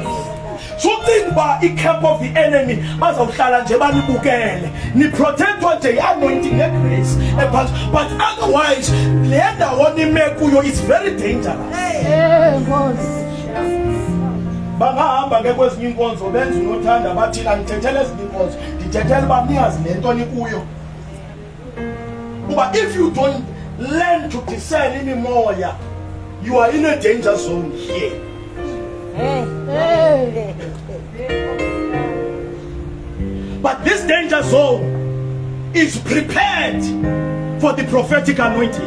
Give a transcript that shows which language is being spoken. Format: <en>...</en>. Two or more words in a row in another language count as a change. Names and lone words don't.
<en>So think about the camp of the enemy.</en> <xh>Bazawuhlala nje balibukele. Ni protectwa nje</xh> <en>anointing grace. But otherwise,</en> <xh>le ndawo nime kuyo</xh> <en>is very dangerous.</en> <xh>Bangahamba ke kwezinye inkonzo benza unothanda bathi andithethele ezinye inkonzo. Ndithethele uba niyazi lento nikuyo.</xh> <en>But if you don't learn to discern imimoya, you are in a danger zone here. But this danger zone is prepared for the prophetic anointing.</en>